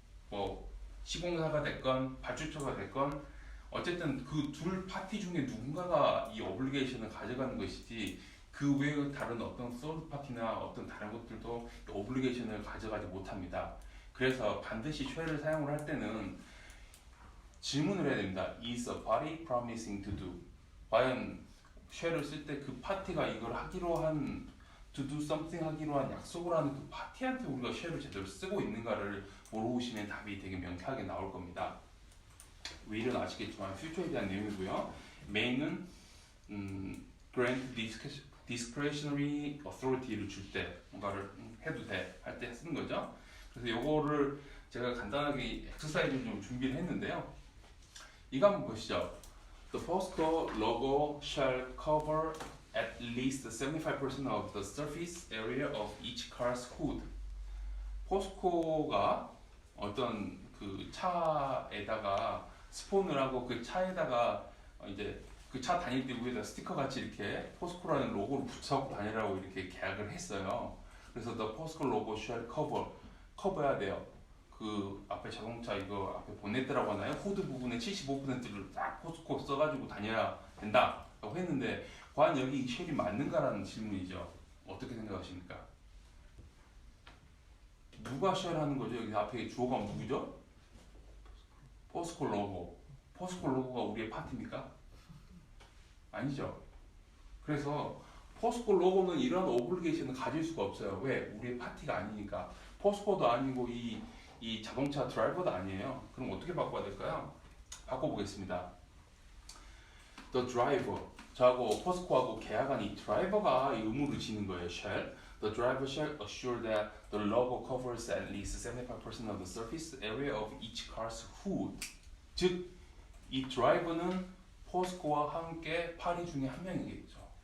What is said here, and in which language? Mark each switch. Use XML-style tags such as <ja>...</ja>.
<ko>뭐 시공사가 됐건 발주처가 됐건 어쨌든 그 둘 파티 중에 누군가가 이 오블리게이션을 가져가는 것이지 그 외의 다른 어떤 서드 파티나 어떤 다른 것들도 이 오블리게이션을 가져가지 못합니다. 그래서 반드시 shall을 사용을 할 때는 질문을 해야 됩니다.</ko> <en>Is a party promising to do?</en> <ko>과연 shall을 쓸 때 그 파티가 이걸 하기로 한</ko> <en>to do something</en> <ko>하기로 한 약속을 하는 그 파티한테 우리가 shall을 제대로 쓰고 있는가를 물어보시면 답이 되게 명쾌하게 나올 겁니다. will은 아시겠지만 future에 대한 내용이고요. may는</ko> <en>grant discretionary authority</en> <ko>를 줄 때 뭔가를 해도 돼 할 때 쓰는 거죠. 그래서 요거를 제가 간단하게 엑서사이즈를 좀 준비를 했는데요. 이거 한번 보시죠.</ko> <en>The POSCO logo shall cover at least 75% of the surface area of each car's hood.</en> <ko>포스코가 어떤 그 차에다가 스폰을 하고 그 차에다가 이제 그 차 다닐 때 위에다 스티커 같이 이렇게 포스코라는 로고를 붙여갖고 다니라고 이렇게 계약을 했어요. 그래서</ko> <en>the POSCO logo shall</en> <ko>커버해야 돼요. 그 앞에 자동차 이거 앞에 본네트라고 하나요? 후드 부분의 75%를 딱 포스코 써가지고 다녀야 된다라고 했는데 과연 여기 쉘이 맞는가라는 질문이죠. 어떻게 생각하십니까? 누가 쉘 하는 거죠? 여기 앞에 주어가 누구죠? 포스코 로고. 포스코 로고가 우리의 파티입니까? 아니죠. 그래서 포스코 로고는 이런 오블리게이션을 가질 수가 없어요. 왜? 우리의 파티가 아니니까. 포스코도 아니고 이 자동차 드라이버도 아니에요. 그럼 어떻게 바꿔야 될까요? 바꿔보겠습니다.</ko> <en>The driver.</en> <ko>저하고 포스코하고 계약한 이 드라이버가 이 의무를 지는 거예요.</ko> <en>shall. The driver shall assure that the logo covers at least 75% of the surface area of each car's hood.</en> <ko>즉, 이 드라이버는 포스코와 함께 파리 중에 한 명이겠죠.</ko>